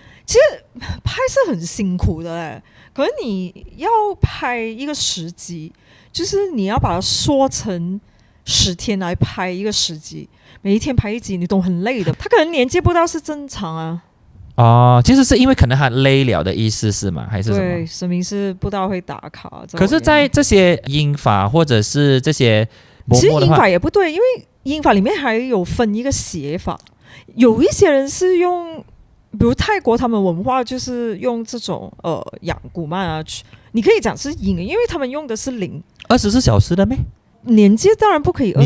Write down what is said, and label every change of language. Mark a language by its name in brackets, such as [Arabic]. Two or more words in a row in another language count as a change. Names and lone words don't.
[Chinese] 其實拍是很辛苦的嘞，可是你要拍一個10集，就是你要把它縮成10天來拍一個10集，每一天拍1集，你都很累的。他可能連接不到是正常啊。哦，其實是因為可能他累了的意思是嗎？還是什麼？對，神明是不大會打卡。可是，在這些陰法或者是這些嬷嬷，其實陰法也不對，因為陰法裡面還有分一個邪法，有一些人是用，比如泰國他們文化就是用這種養古曼啊，你可以講是陰，因為他們用的是靈，24小時的咩？連接當然不可以24。